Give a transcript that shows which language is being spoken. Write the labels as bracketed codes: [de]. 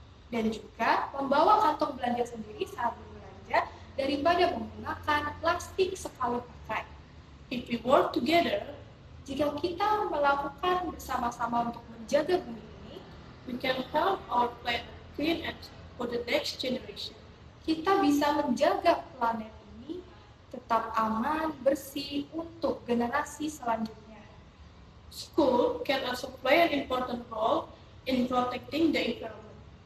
[id] dan juga membawa kantong belanja sendiri saat berbelanja daripada menggunakan plastik sekali pakai. [en] If we work together, [id] Jika kita melakukan bersama-sama untuk menjaga bumi ini, [en] we can help our planet clean and for the next generation. [id] kita bisa menjaga planet ini tetap aman, bersih untuk generasi selanjutnya. [en] School can also play an important role in protecting the environment.